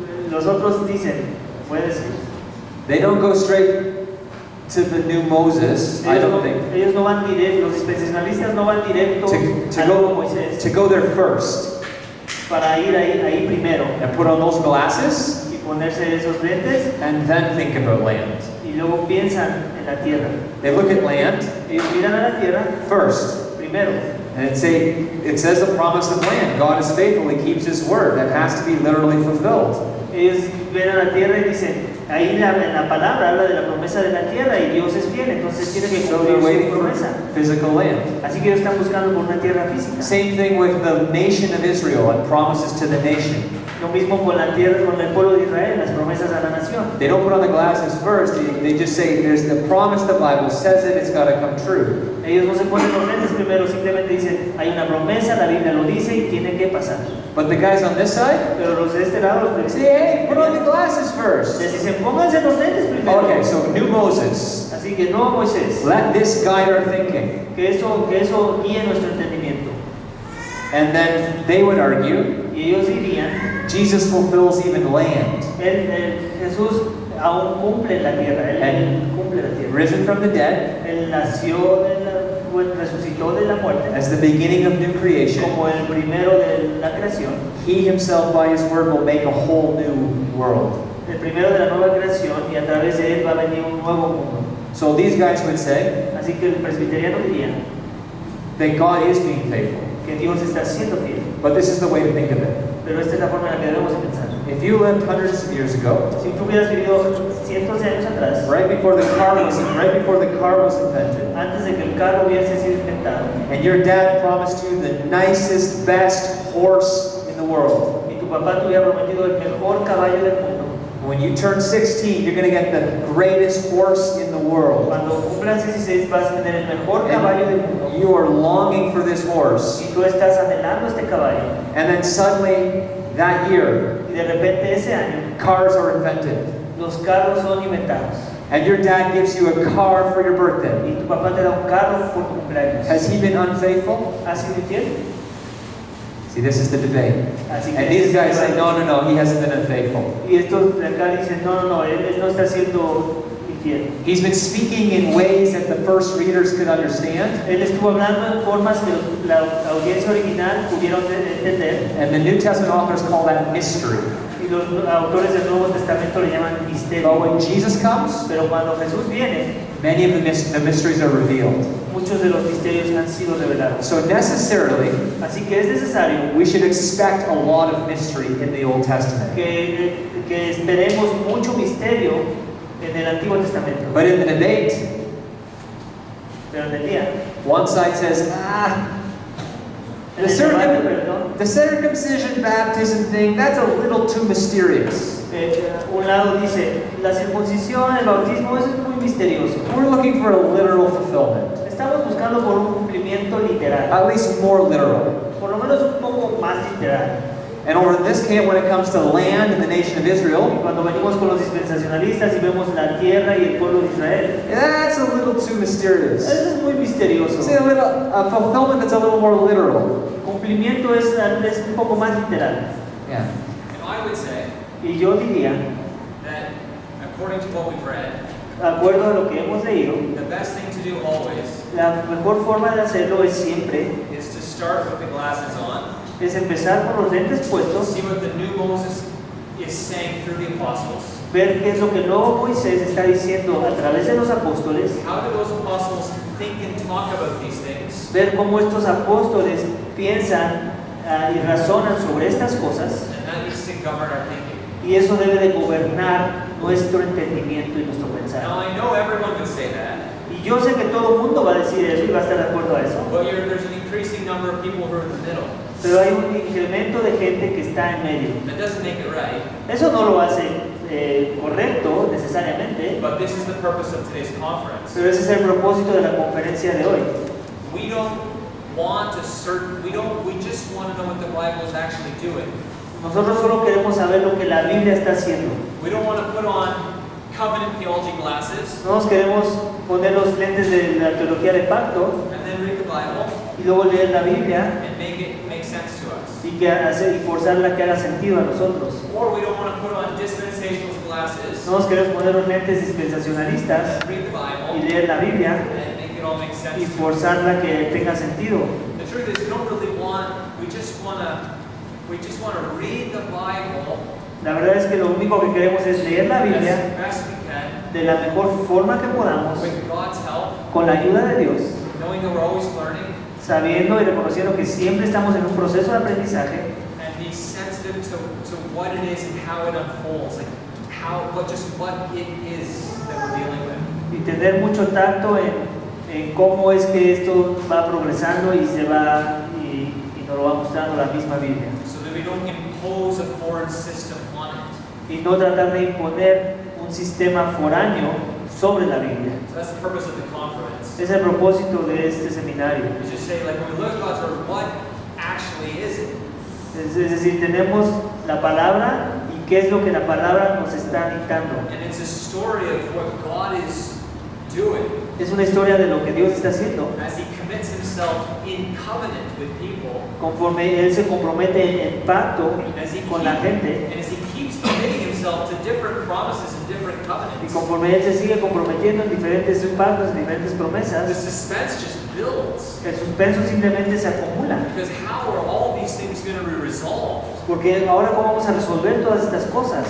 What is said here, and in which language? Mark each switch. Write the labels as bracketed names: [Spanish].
[Spanish] Los otros dicen, puede decir, [English] they don't go straight to the new Moses, I don't think. [Spanish] ellos no van directo, los dispensacionalistas no van directo [English] To [Spanish] al nuevo Moisés [English] go there first [Spanish] para ir ahí primero [English] and put on those glasses [Spanish] y ponerse esos lentes [English] and then think about land. [Spanish] y luego piensan en la tierra. [English] They look at land [Spanish] Ellos miran a la tierra [English] first. [Spanish] primero. [English] And it says the promise of land. God is faithful, He keeps His word. That has to be literally fulfilled. [Spanish] Ellos ven a la tierra y dicen, ahí en la palabra habla de la promesa de la tierra y Dios es fiel, entonces tiene que [English] So [Spanish] cumplir [English] they're [Spanish] su [English] waiting for [Spanish] promesa. [English] physical land. [Spanish] Así que ellos están buscando por una tierra física. [English] Same thing with the nation of Israel and promises to the nation. [Spanish] Lo mismo con la tierra, con el pueblo de Israel, las promesas a la nación. [English] They don't put on the glasses first. They just say, there's the promise the Bible says it, it's got to come true. [Spanish] Ellos no se ponen los lentes primero, simplemente dicen, hay una promesa, la Biblia lo dice y tiene que pasar. [English] But the guys on this side, [Spanish] Pero los de este lado, [English] they [Spanish] los [English] say, hey, put on the glasses first. [Spanish] les dicen, pónganse los lentes primero. [English] Okay, so new Moses. [Spanish] Así que no, Moisés, [English] Let this guide our thinking. [Spanish] que eso guíe nuestro entendimiento. [English] And then they would argue, [Spanish] Y ellos dirían, [English] Jesus fulfills even land. [Spanish] Jesús aún cumple la tierra, él cumple la tierra. [English] Risen from the dead, [Spanish] Él nació resucitó de la muerte, [English] as the beginning of new creation, [Spanish] como el primero de la creación, [English] he himself by his word will make a whole new world. [Spanish] el primero de la nueva creación, y a través de él va a venir un nuevo mundo. [English] So these guys would say [Spanish] Así que el presbiteriano diría [English] that God is being faithful. [Spanish] que Dios está siendo fiel, [English] But this is the way to think of it. [Spanish] pero esta es la forma en la que debemos de pensar. [English] If you lived hundreds of years ago, [Spanish] Si tú hubieras vivido cientos de años atrás, [English] right before the car was invented, [Spanish] antes de que el carro hubiese sido inventado, [English] and your dad promised you the nicest, best horse in the world, [Spanish] y tu papá te hubiera prometido el mejor caballo del mundo, [English] when you turn 16, you're going to get the greatest horse in the world. [Spanish] cuando cumplas 16 vas a tener el mejor caballo del mundo, [English] And you are longing for this horse. [Spanish] y tú estás anhelando este caballo, [English] And then suddenly, that year, [Spanish] y de repente ese año [English] cars are invented. [Spanish] los carros son inventados, [English] And your dad gives you a car for your birthday. [Spanish] y tu papá te da un carro por tu cumpleaños. [English] Has he been unfaithful? [Spanish] ¿Has sido infiel? [English] See, this is the debate. [Spanish] Así [English] And these guys say, no, he hasn't been unfaithful. [Spanish] y estos de acá dicen, no, él no está siendo infiel. [English] He's been speaking in ways that the first readers could understand. [Spanish] Él estuvo hablando en formas que la audiencia original pudieron entender, [English] And the New Testament authors call that mystery. [Spanish] y los autores del Nuevo Testamento le llaman [English] But [Spanish] misterio. [English] when Jesus comes, [Spanish] Pero cuando Jesús viene, [English] many of the mysteries are revealed. [Spanish] muchos de los misterios han sido revelados. [English] So necessarily, [Spanish] Así que es necesario [English] we should expect a lot of mystery in the Old Testament. [Spanish] que esperemos mucho misterio en el Antiguo Testamento. [English] But in the debate, [Spanish] Pero en el día, [English] one side says, [Spanish] en el debate, perdón, [English] the circumcision baptism thing, that's a little too mysterious. [Spanish] un lado dice, la circuncisión, el bautismo, eso es muy misterioso. [English] We're looking for a literal fulfillment, [Spanish] Estamos buscando por un cumplimiento literal, [English] at least more literal. [Spanish] por lo menos un poco más literal. [English] And over in this camp, when it comes to land and the nation of [Spanish] Y [English] Israel, [Spanish] cuando venimos con los dispensacionalistas y vemos la tierra y el pueblo de Israel, [English] that's a little too mysterious. [Spanish] eso es muy misterioso. [English] See, a fulfillment that's a little more literal. [Spanish] Cumplimiento es un poco más literal. [English] Yeah. And I would say [Spanish] Y yo diría, [English] that according to what we've read, [Spanish] de acuerdo a lo que hemos leído, [English] the best thing to do always [Spanish] la mejor forma de hacerlo es siempre [English] is to start with the glasses on, [Spanish] es empezar con los lentes puestos, [English] see what the new Moses is saying through the apostles. [Spanish] ver qué es lo que el nuevo Moisés está diciendo a través de los apóstoles, [English] How do those apostles think and talk about these things? [Spanish] ver cómo estos apóstoles piensan y razonan sobre estas cosas, [English] And that needs to govern our thinking. [Spanish] y eso debe de gobernar nuestro entendimiento y nuestro [English] Now [Spanish] pensar. [English] I know everyone would say that, [Spanish] Y yo sé que todo el mundo va a decir eso y va a estar de acuerdo a eso, [English] but there's an increasing number of people who are in the middle. [Spanish] pero hay un incremento de gente que está en medio. [English] That doesn't make it right, [Spanish] Eso no lo hace correcto necesariamente, [English] but this is the purpose of today's conference. [Spanish] pero ese es el propósito de la conferencia de hoy. [English] We don't want a certain, we just want to know what the Bible is actually doing. [Spanish] Nosotros solo queremos saber lo que la Biblia está haciendo. [English] We don't want to put on covenant theology glasses [Spanish] No nos queremos poner los lentes de la teología de pacto [English] and then read the Bible [Spanish] y luego leer la Biblia [English] and make it make sense to us. [Spanish] y forzarla que haga sentido a nosotros. [English] Or we don't want to put on dispensational glasses [Spanish] No nos queremos poner los lentes dispensacionalistas [English] and read the [Spanish] y [English] Bible [Spanish] leer la Biblia [English] and make it all make sense [Spanish] y [English] to us. [Spanish] forzarla que tenga sentido. [English] The truth is, we don't really want, we just want to read the Bible [Spanish] La verdad es que lo único que queremos es leer la Biblia [English] as best we can [Spanish] de la mejor forma que podamos, [English] with God's help, [Spanish] con la ayuda de Dios, [English] knowing that we're always learning, [Spanish] sabiendo y reconociendo que siempre estamos en un proceso de aprendizaje [English] and be sensitive to what it is and how it unfolds, like what it is that we're dealing with. [Spanish] y tener mucho tacto en cómo es que esto va progresando y se va y nos lo va mostrando la misma Biblia. [English] So that we don't impose a foreign system on it. [Spanish] Y no tratar de imponer un sistema foráneo sobre la Biblia. [English] So that's the purpose of the conference. [Spanish] Es el propósito de este seminario. [English] We just say, like, when we look at God's word, what actually is it? [Spanish] Es decir, tenemos la palabra y qué es lo que la palabra nos está dictando. [English] And it's a story of what God is doing [Spanish] Es una historia de lo que Dios está haciendo. [English] as He commits Himself in covenant with people, [Spanish] Conforme Él se compromete en pacto [English] as He [Spanish] con la gente [English] and as He keeps committing Himself to different promises and different [Spanish] y [English] covenants. [Spanish] conforme Él se sigue comprometiendo en diferentes pactos, en diferentes [English] The [Spanish] promesas, [English] suspense just builds. [Spanish] El suspenso simplemente se acumula. [English] Because how are all these things going to be resolved? [Spanish] Porque ahora, ¿cómo vamos a resolver todas estas cosas?